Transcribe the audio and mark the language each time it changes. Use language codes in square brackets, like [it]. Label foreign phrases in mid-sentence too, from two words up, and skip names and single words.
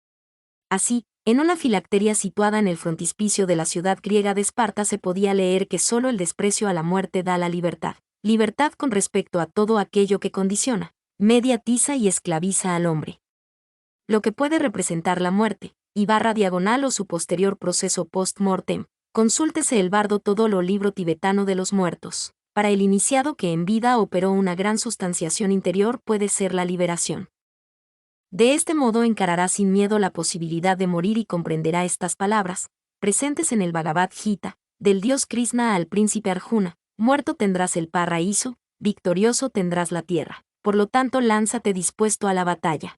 [es] Así, en una filacteria situada en el frontispicio de la ciudad griega de Esparta se podía leer que solo el desprecio a la muerte da la libertad. Libertad con respecto a todo aquello que condiciona, mediatiza y esclaviza al hombre. Lo que puede representar la muerte, /diagonal o su posterior proceso post-mortem, consúltese el Bardo Todolo, libro tibetano de los muertos. Para el iniciado que en vida operó una gran sustanciación interior puede ser la liberación. De este modo encarará sin miedo la posibilidad de morir y comprenderá estas palabras, presentes en el Bhagavad Gita, del dios Krishna al príncipe Arjuna: muerto tendrás el paraíso, victorioso tendrás la tierra, por lo tanto lánzate dispuesto a la batalla.